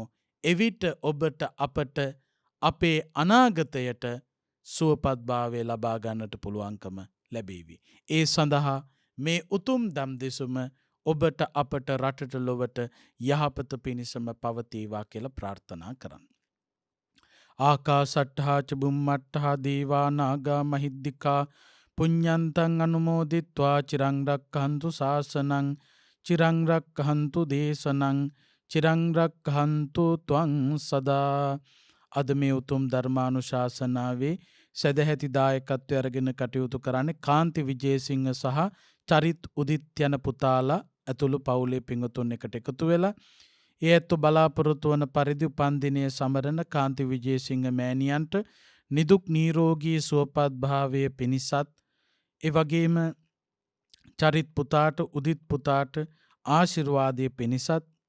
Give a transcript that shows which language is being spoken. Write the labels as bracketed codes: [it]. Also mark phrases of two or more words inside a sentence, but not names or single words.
[si] එවිට ඔබට අපට අපේ අනාගතයට සුවපත්භාවය ලබා ගන්නට පුළුවන්කම ලැබේවි. ඒ සඳහා මේ උතුම් දම් දෙසුම ඔබට අපට රටට ලොවට යහපත පිණිසම පවතීවා කියලා ප්‍රාර්ථනා කරන්න. [pi] ආකාසට්ඨා ච බුම්මට්ඨා දේවා නාග මහිද්దికා පුඤ්ඤන්තං අනුමෝදිත්වා චිරං රක්ඛන්තු ශාසනං චිරං රක්ඛන්තු දේශනං චිරං රක්ඛන්තු ත්වං සදා. [si] අද මේ උතුම් ධර්මානුශාසනාවේ සදැහැති දායකත්වය අරගෙන කටයුතු කරන්නේ කාන්ති විජේසිංහ සහ චරිත් උදිත් යන පුතාලා ඇතුළු පවුලේ පිංගුතුන් එකට එකතු වෙලා ඒ ඇත්තු බලාපොරොත්තු වන පරිදි උපන්දිනය සමරන කාන්ති විජේසිංහ මෑණියන්ට නිදුක් නිරෝගී සුවපත් භාවය පිණිසත් ඒ වගේම චරිත් පුතාට උදිත් පුතාට ආශිර්වාදයේ පිණිසත්